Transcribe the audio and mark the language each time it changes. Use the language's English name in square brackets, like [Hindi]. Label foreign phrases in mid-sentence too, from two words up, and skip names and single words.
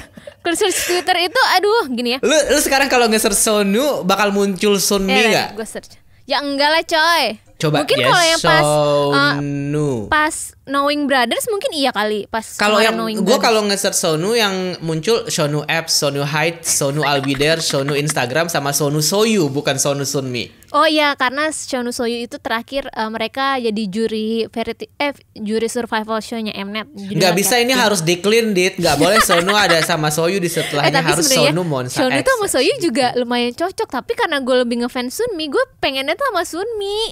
[English] Clear search [Indonesian] Twitter itu aduh gini ya. Lu sekarang kalau nge-search Sonu bakal muncul Sunmi enggak? Gue search. Ya enggak lah coy. Coba mungkin kalau yang pas Knowing Brothers mungkin iya kali. Pas kalau yang gue kalau Brothers. nge-search Sonu yang muncul Sonu Apps, Sonu Height, Sonu Albider, Sonu Instagram sama Sonu Soyu, bukan Sonu Sunmi. Oh iya, karena Sonu Soyu itu terakhir mereka jadi juri [English] survival show- [Indonesian] nya Mnet. Nggak bisa, ini harus di-clean dit. Nggak boleh Sonu ada sama Soyu di setelahnya, harus Sonu Monsta X. Sonu tuh sama Soyu juga lumayan cocok, tapi karena gue lebih ngefans Sunmi, gue pengennya tuh sama Sunmi.